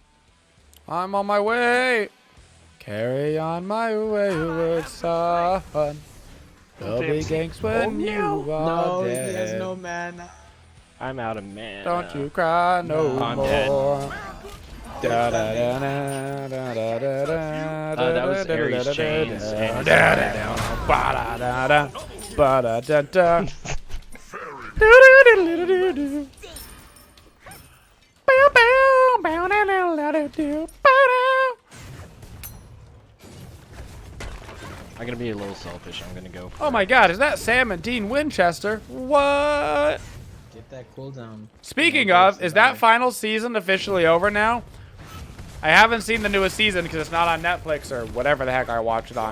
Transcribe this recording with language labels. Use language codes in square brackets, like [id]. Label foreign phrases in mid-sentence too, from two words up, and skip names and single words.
[en] I'm on my way. Carry on my wayward son. There'll be Damn. ganks when you are No, he dead. has no mana. I'm out of mana. Don't you cry no I'm more. dead. Da, da, da, da, da, da, da, da, That was da, da, Ares da, Chains. da, And da, da, da, ba, da, da, da, ba, da, da, da. Do, do, do, do, do, do. Bow, bow, bow, da, da, da, da, do, bow, dow. I'm gonna be a little selfish. I'm gonna go. For Oh my God, is that Sam and Dean Winchester? What? Get that cooldown. Speaking No of, breaks is about that it. final season officially over now? I haven't seen the newest season because it's not on Netflix or whatever the heck I watch it on.